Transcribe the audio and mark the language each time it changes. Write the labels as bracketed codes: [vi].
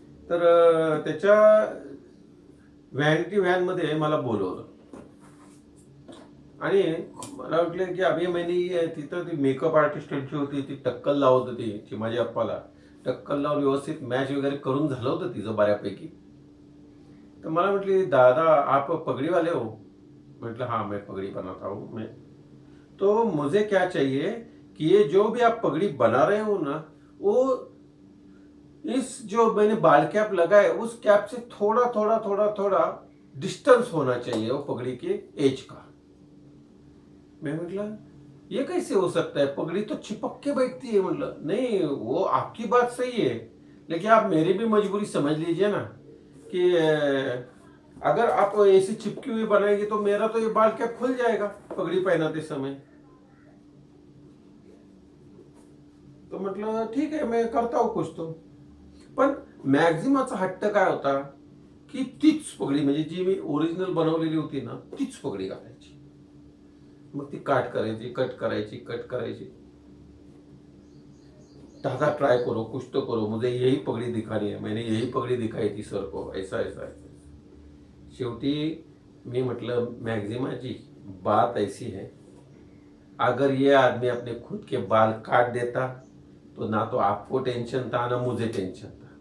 [mr] तर त्याच्या व्हॅनिटी व्हॅनमध्ये मला बोलवलं आणि मला वाटलं की अभि मैंने तिथं ती मेकअप आर्टिस्ट त्यांची होती, ती टक्कल लावत होती चिमाजी आप्पाला. टक्कल लावून व्यवस्थित मॅच वगैरे करून झालं होतं तिचं बऱ्यापैकी. तर मला म्हटली [hi] दादा आप पगड़ी वाले हो. [mr] म्हटलं [hi] हाँ मैं पगड़ी बनाता हूँ मैं. तो मुझे क्या चाहिए कि ये जो भी आप पगड़ी बना रहे हो ना, वो इस जो मैंने बाल कैप लगाए उस कैप से थोड़ा थोड़ा थोड़ा थोड़ा डिस्टेंस होना चाहिए वो पगड़ी के एज का. मैं म्हटलं ये कैसे हो सकता है, पगड़ी तो चिपक के बैठती है. मतलब नहीं, वो आपकी बात सही है, लेकिन आप मेरी भी मजबूरी समझ लीजिए ना कि अगर आप ऐसी चिपकी हुई बनाएंगे तो मेरा तो ये बाल कैप खुल जाएगा पगड़ी पहनाते समय. [mr] तो म्हटलं ठीक आहे, [hi] मैं करता हूँ कुछ तो. [mr] पण मॅक्झिमाचा हट्ट काय होता की तीच पगडी म्हणजे जी मी ओरिजिनल बनवलेली होती ना तीच पगडी घालायची. मग ती काट करायची, कट करायची, कट करायची. [hi] दादा ट्राय करो, कुछ तो करो, मुझे यही पगड़ी दिखानी है. मैंने यही पगड़ी दिखाई थी सर को, ऐसा ऐसा ऐसा. [mr] शेवटी मी म्हटलं [hi] मॅक्झिमा जी बात ऐसी है, अगर ये आदमी अपने खुद के बाल काट देता तो ना तो आपको टेंशन था ना मुझे टेंशन था.